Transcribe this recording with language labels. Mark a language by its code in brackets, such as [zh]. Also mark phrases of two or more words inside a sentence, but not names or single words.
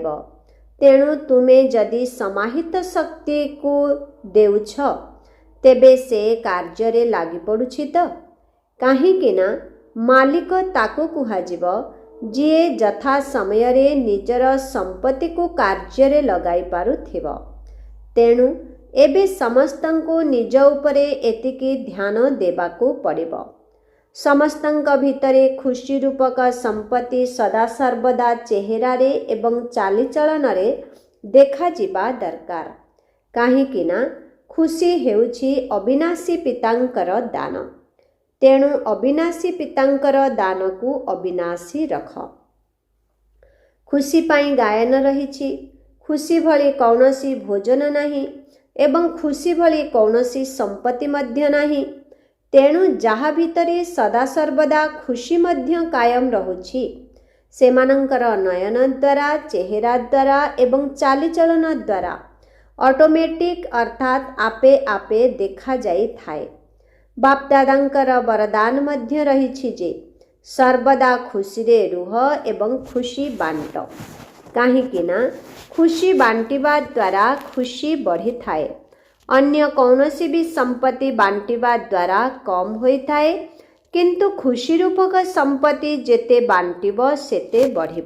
[or] ତେଣୁ ତୁମେ ଯଦି ସମାହିତ ଶକ୍ତି କୁ ଦେଉଛ ତେବେ ସେ କାର୍ଯ୍ୟ ରେ ଲାଗି ପଡ଼ୁଛି ତ କାହିଁକି ନା ମାଲିକ ତାକୁ କୁହାଯିବ ଯିଏ ଯଥା ସମୟ ରେ ନିଜର ସମ୍ପତ୍ତି କୁ କାର୍ଯ୍ୟ ରେ ଲଗାଇ ପାରୁଥିବ। ତେଣୁ ଏବେ ସମସ୍ତଙ୍କୁ ନିଜ ଉପରେ ଏତିକି ଧ୍ୟାନ ଦେବାକୁ ପଡ଼ିବ। ସମସ୍ତଙ୍କ ଭିତରେ ଖୁସି ରୂପକ ସମ୍ପତ୍ତି ସଦା ସର୍ବଦା ଚେହେରା ରେ ଏବଂ ଚାଲିଚଳନ ରେ ଦେଖା ଯିବା ଦରକାର। କାହିଁକି ନା ଖୁସି ହେଉଛି ଅବିନାଶୀ ପିତାଙ୍କର ଦାନ। ତେଣୁ ଅବିନାଶୀ ପିତାଙ୍କର ଦାନ କୁ ଅବିନାଶୀ ରଖ। ଖୁସି ପାଇଁ ଗାୟନ ରହିଛି। ଖୁସି ଭଳି କୌଣସି ଭୋଜନ ନାହିଁ ଏବଂ ଖୁସି ଭଳି କୌଣସି ସମ୍ପତ୍ତି ମଧ୍ୟ ନାହିଁ। ତେଣୁ ଯାହା ଭିତରେ ସଦା ସର୍ବଦା ଖୁସି ମଧ୍ୟ କାଏମ ରହୁଛି ସେମାନଙ୍କର ନୟନ ଦ୍ୱାରା ଚେହେରା ଦ୍ୱାରା ଏବଂ ଚାଲିଚଳନ ଦ୍ୱାରା ଅଟୋମେଟିକ ଅର୍ଥାତ ଆପେ ଆପେ ଦେଖା ଯାଇ ଥାଏ। ବାପଦାଦାଙ୍କର ବରଦାନ ମଧ୍ୟ ରହିଛି ଯେ ସର୍ବଦା ଖୁସି ରେ ରୁହ ଏବଂ ଖୁସି ବାଣ୍ଟ। କାହିଁକି ନା ଖୁସି ବାଣ୍ଟିବା ଦ୍ୱାରା ଖୁସି ବଢ଼ି ଥାଏ। ଅନ୍ୟ କୌଣସି ବି ସମ୍ପତ୍ତି ବାଣ୍ଟିବା ଦ୍ୱାରା କମ ହୋଇ ଥାଏ କିନ୍ତୁ ଖୁସି ରୂପକ ସମ୍ପତ୍ତି ଯେତେ ବାଣ୍ଟିବ ସେତେ ବଢ଼ିବ।